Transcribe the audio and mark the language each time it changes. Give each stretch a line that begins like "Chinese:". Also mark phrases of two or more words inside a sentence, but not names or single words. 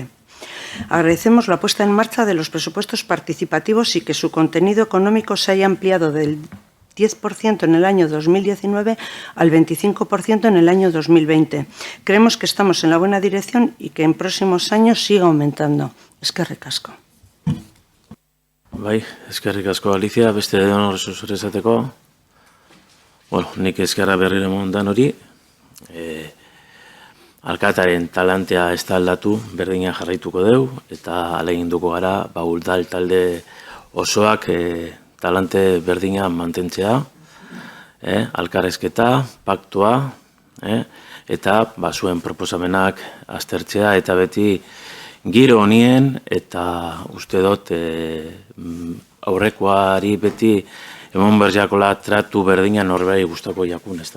Spanish: Agradecemos la puesta en marcha de los presupuestos participativos y que su contenido económico se haya ampliado del 10% en el año 2019 al 25% en el año 2020. Creemos que estamos en la buena dirección y que en próximos años siga aumentando.
Basque: Eskerrik asko. Bai, eskerrik asko, Alicia, beste denor esateko. Bueno, nik eskerra berriro mondan hori. Alkataren talantea ez da aldatu, berdina jarraituko deu, eta aleginduko gara, udal talde osoak talante berdina mantentzea, alkarrezketa, paktua, eta zuen proposamenak aztertzea, eta beti giro honien, eta uste dut aurrekoari beti emon berjakola tratu berdina norberi gustako jakun, ez da?